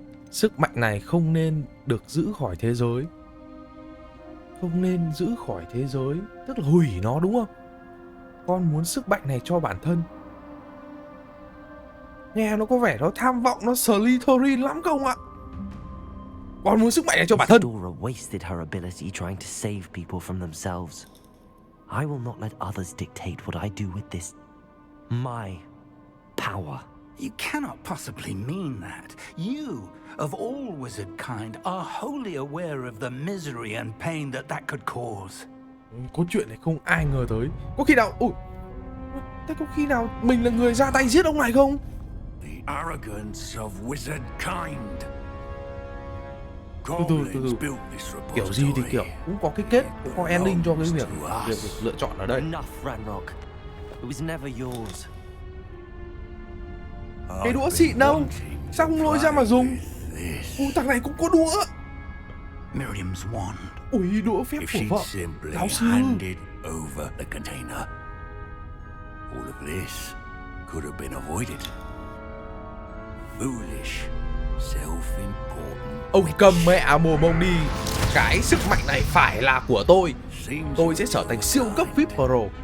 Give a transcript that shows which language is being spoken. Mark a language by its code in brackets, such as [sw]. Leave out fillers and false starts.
[vi] Sức mạnh này không nên được giữ khỏi thế giới. Không nên giữ khỏi thế giới, tức là hủy nó đúng không? Con muốn sức mạnh này cho bản thân. Nghe nó có vẻ nó tham vọng, nó Slytherin lắm không ạ? Con muốn sức mạnh này cho bản thân. [en] Dora wasted her ability trying to save people from themselves. I will not let others dictate what I do with this. My power. You cannot possibly mean that. You, of all wizard kind, are wholly aware of the misery and pain that could cause. [vi] Có chuyện này không ai ngờ tới. Có khi nào... thế có khi nào mình là người ra tay giết ông này không? [en] The arrogance of wizard kind. Từ. [vi] Kiểu gì thì kiểu cũng có cái kết, cũng có ending cho cái việc lựa chọn ở đây. [en] Enough, Ranrock. It was never yours. [vi] Cái đũa xịn đâu? Sao không lôi ra mà dùng? Thằng này cũng có đũa. [en] Miriam's wand. [vi] Ui, đũa phép của vợ giáo sư. [en] Over the container. All of this could have been avoided. Foolish, self-important. [vi] Ông cầm mẹ mồm ông đi. Cái sức mạnh này phải là của tôi. Tôi sẽ trở thành siêu cấp VIP Pro.